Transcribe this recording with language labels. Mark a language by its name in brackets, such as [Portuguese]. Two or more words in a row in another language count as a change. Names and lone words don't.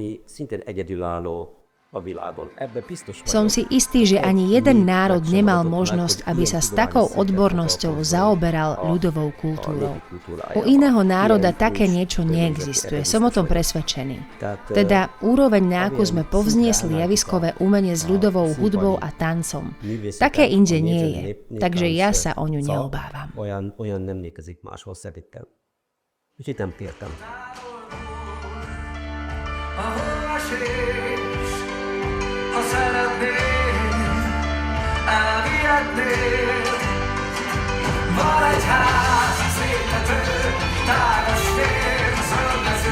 [Slovak] Som si istý, že ani jeden národ nemal možnosť, aby sa s takou odbornosťou zaoberal ľudovou kultúrou. U iného národa také niečo neexistuje, som o tom presvedčený. Teda úroveň, na akú sme povzniesli javiskové umenie s ľudovou hudbou a tancom. Také inde nie je, takže ja sa o ňu neobávam. [Hungarian] Ha szeretnél, elvihetnél. Van egy ház, szép tető, tágas tér, zöld mező.